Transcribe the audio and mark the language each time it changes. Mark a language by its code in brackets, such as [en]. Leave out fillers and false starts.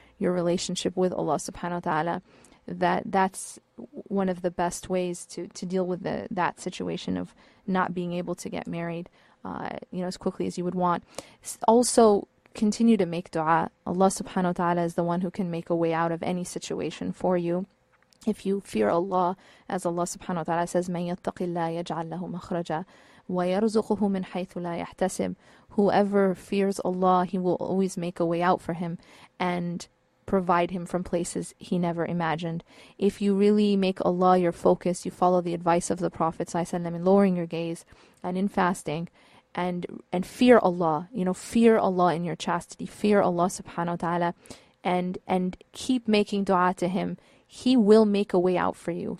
[en] Your relationship with Allah subhanahu wa ta'ala. That's one of the best ways to deal with that situation of not being able to get married as quickly as you would want. Also, continue to make dua. Allah subhanahu wa ta'ala is the one who can make a way out of any situation for you. If you fear Allah, as Allah subhanahu wa ta'ala says, [ar] مَن يَتَّقِ اللَّهَ يَجْعَلْ لَهُ مَخْرَجًا وَيَرْزُقُهُ مِنْ حَيْثُ لَا يَحْتَسِبُ. [en] Whoever fears Allah, He will always make a way out for him and provide him from places he never imagined. If you really make Allah your focus, you follow the advice of the Prophet ﷺ in lowering your gaze and in fasting, and fear Allah, fear Allah in your chastity, fear Allah subhanahu wa ta'ala, and keep making dua to Him, He will make a way out for you.